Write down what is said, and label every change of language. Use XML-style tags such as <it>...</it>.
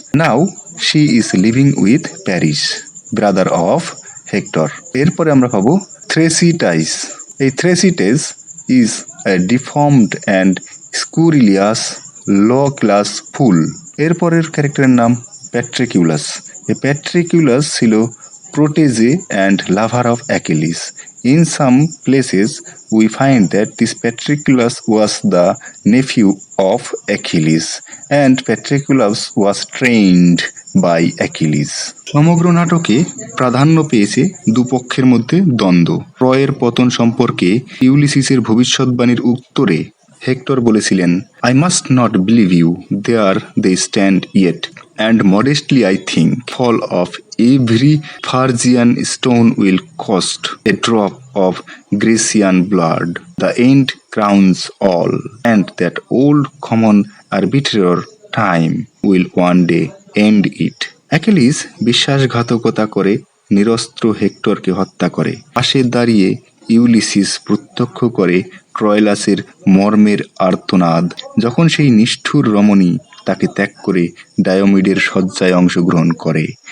<en>Now she is living with Paris, brother of Hector.</en> <bn>এরপরে আমরা পাবো থ্রেসিটাইস।</bn> <en>এই Thersites is a deformed and scurrilous low class fool.</en> <bn>এরপরের ক্যারেক্টারের নাম প্যাট্রিকিউলাস। এই প্যাট্রিকিউলাস ছিল</bn> <en>protege and lover of Achilles. In some places, we find that this Patroclus was the nephew of Achilles, and Patroclus was trained by Achilles.</en> <bn>সমগ্র নাটকে প্রাধান্য পেয়েছে দুপক্ষের মধ্যে দ্বন্দ্ব। ট্রয়ের পতন সম্পর্কে ইউলিসিসের ভবিষ্যৎবাণীর উত্তরে হেক্টর বলেছিলেন,</bn> <en>I must not believe you, there they stand yet, and modestly I think, fall of every Phrygian stone will cost a drop of Grecian blood. The end crowns all, and that old common arbiter time will one day end it.</en> <bn>Achilles বিশ্বাসঘাতকতা করে নিরস্ত্র হেক্টরকে হত্যা করে। পাশে দাঁড়িয়ে Ulysses প্রত্যক্ষ করে ট্রয়লাসের মর্মের আর্তনাদ, যখন সেই নিষ্ঠুর রমণী তাকে ত্যাগ করে ডায়োমিডের শয্যায় অংশগ্রহণ করে।</bn>